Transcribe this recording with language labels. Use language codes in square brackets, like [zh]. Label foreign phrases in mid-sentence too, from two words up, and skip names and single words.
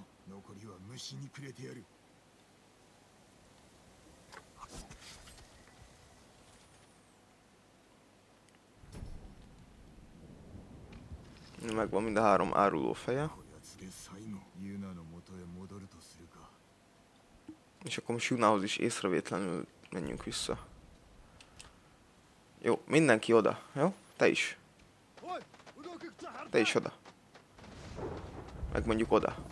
[ja] 残りは虫にくれてやる。 [hu] Megvan mind a három áruló feje. [ja] こやつで最後ユナの元へ戻るとするか。 [hu] És akkor most Junához is észrevétlenül menjünk vissza. Jó, mindenki oda, jó? Te is. Oi, udokuk tsahar. Te is oda. Meg mondjuk oda.